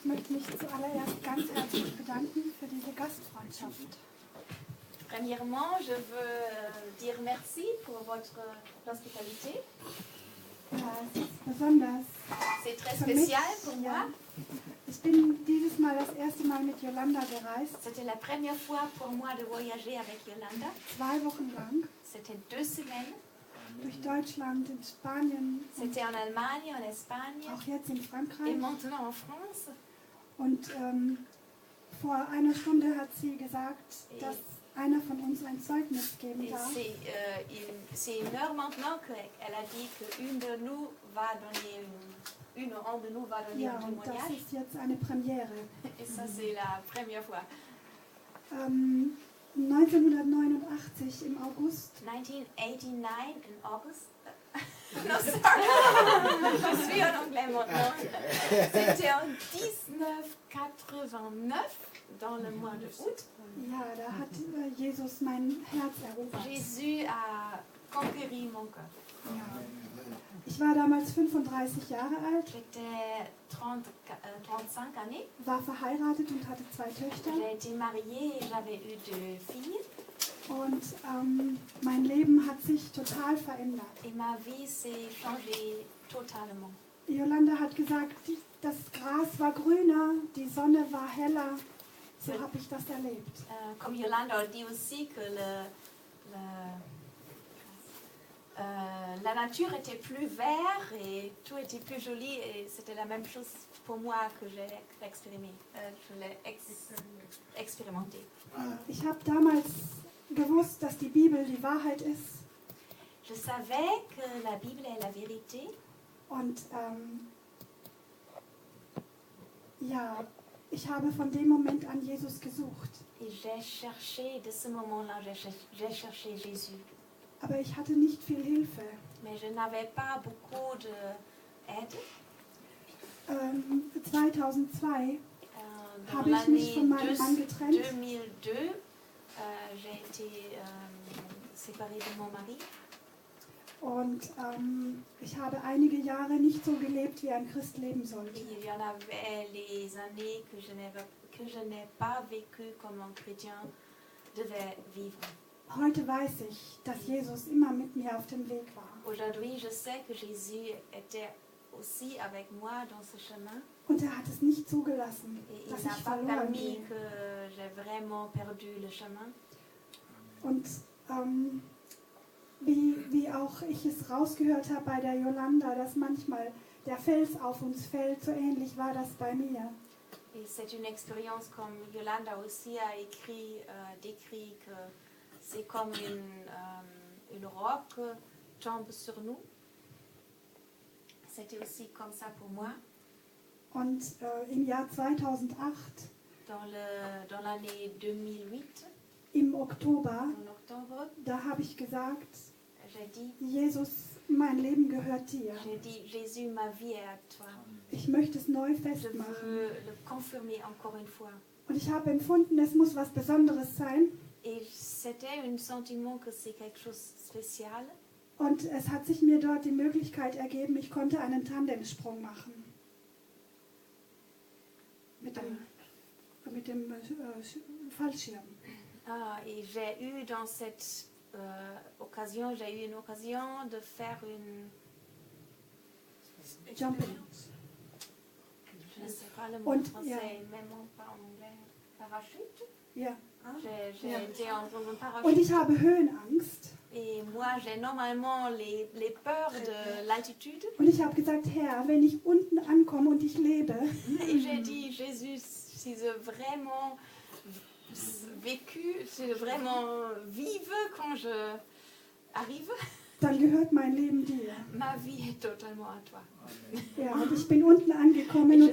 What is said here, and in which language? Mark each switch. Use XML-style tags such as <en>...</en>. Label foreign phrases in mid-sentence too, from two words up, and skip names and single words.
<de>mich zuallererst ganz herzlich bedanken für diese Gastfreundschaft.</de> <fr>Premièrement, je veux dire merci pour votre hospitalité.</fr> <de>Es ist besonders</de> <fr>C'est très</fr> <de>für mich.</de> <fr>spécial pour moi.</fr> <de>Ja. Ich bin dieses Mal das erste Mal mit Yolanda gereist,</de> <fr>C'était la première fois pour moi de voyager avec Yolanda.</fr> <de>2 Wochen lang,</de> <fr>C'était 2 semaines.</fr> <de>durch Deutschland, in Spanien,</de> <fr>C'était en Allemagne, en Espagne</fr> <de>auch jetzt in</de> <fr>et</fr> <de>Frankreich.</de> <fr>maintenant en France.</fr> <de>Und vor einer Stunde hat sie gesagt, dass einer von uns ein Zeugnis geben</de> <fr>Et</fr> <de>darf.</de> <fr>c'est une heure maintenant qu'elle a dit qu'une de nous va donner une de nous va donner</fr> <de>Ja,</de> <fr>un</fr> <de>und das</de> <fr>témoignage.</fr> <de>ist jetzt eine Premiere.</de> <fr>Et ça, c'est la première fois.</fr> <de>1989 im August</de> <en>1989 in August.</en> <fr>Non, sorry. Je suis en anglais maintenant. C'était en 1989, dans le mois de août.</fr> <de>Ja, da hat Jesus mein Herz erobert.</de> <fr>Jésus a conquéri mon cœur.</fr> <de>Ja. Ich war damals 35 Jahre alt,</de> <fr>J'étais 35 années.</fr> <de>war verheiratet und hatte 2 Töchter.</de> <fr>J'ai été mariée et j'avais eu 2 filles.</fr> <de>Und mein Leben hat sich total verändert.</de> <fr>Et ma vie s'est changée totalement.</fr> <de>Yolanda hat gesagt, das Gras war grüner, die Sonne war heller. So habe ich das erlebt.</de> <fr>Comme Yolanda a dit aussi que la nature était plus verte et tout était plus joli et c'était la même chose pour moi que j'ai expérimenté.</fr> <de>Ich habe damals gewusst, dass die Bibel die Wahrheit ist.</de> <fr>Je savais que la Bible est la vérité</fr> <de>Und ja, ich habe von dem Moment an Jesus gesucht.</de> <fr>et j'ai cherché, de ce moment-là, j'ai cherché Jésus.</fr> <de>Aber ich hatte nicht viel Hilfe.</de> <fr>Mais je n'avais pas beaucoup d'aide.</fr> <de>2002</de> <fr>Dans</fr> <de>habe ich mich</de> <fr>l'année</fr> <de>von meinem Mann getrennt</de> <fr>2002, j'ai été séparée de mon mari.</fr> <de>und ich habe einige Jahre nicht so gelebt, wie ein Christ leben sollte.</de> <fr>Il y en avait les années que je n'ai pas vécu comme un chrétien devait vivre.</fr> <de>Heute weiß ich, dass Jesus immer mit mir auf dem Weg war.</de> <fr>Aujourd'hui, je sais que Jésus était aussi avec moi dans ce chemin</fr> <de>Und er hat es nicht zugelassen,</de> <fr>et il</fr> <de>dass</de> <fr>n'a</fr> <de>ich</de> <fr>pas</fr> <de>verloren</de> <fr>permis</fr> <de>gehe.</de> <fr>que j'ai vraiment perdu le chemin.</fr> <de>Und wie auch ich es rausgehört habe bei der Yolanda, dass manchmal der Fels auf uns fällt, so ähnlich war das bei mir.</de> <fr>Et c'est une expérience comme Yolanda aussi a décrit que c'est comme une roche tombe sur nous. C'était aussi comme ça pour moi.</fr> <de>Und im Jahr 2008,</de> <fr>Dans l'année 2008,</fr> <de>im Oktober,</de> <fr>en octobre,</fr> <de>da habe ich gesagt,</de> <fr>j'ai dit,</fr> <de>Jesus, mein Leben gehört dir.</de> <fr>Jésus, ma vie est à toi.</fr> <de>Ich möchte es neu</de> <fr>Je</fr> <de>festmachen.</de> <fr>veux le confirmer encore une fois.</fr> <de>Und ich habe empfunden, es muss was Besonderes sein.</de> <fr>Et c'était un sentiment que c'est quelque chose de spécial.</fr> <de>Und es hat sich mir dort die Möglichkeit ergeben, ich konnte einen Tandemsprung machen. Mit dem Fallschirm.</de> <fr>Et j'ai eu dans cette occasion, j'ai eu une occasion de faire une... Jumping. Je ne sais pas le mot</fr> <de>Und,</de> <fr>français,</fr> <de>ja.</de> <fr>même pas en anglais. Parachute.</fr> <de>Ja.</de> <fr>J'ai</fr> <de>Ja.</de> <fr>été en un</fr> <de>Und</de> <fr>parachute.</fr> <de>ich habe Höhenangst.</de> <fr>Et moi, j'ai normalement les peurs de l'altitude.</fr> <de>Und ich habe gesagt, Herr, wenn ich unten ankomme und ich lebe,</de> <fr>Et j'ai dit, Jésus, si je vraiment vécu, si je vraiment vive quand je arrive,</fr> <de>dann gehört mein Leben dir.</de> <fr>ma vie est totalement à toi.</fr> <de>Ja, und ich bin unten angekommen</de> <fr>Et</fr>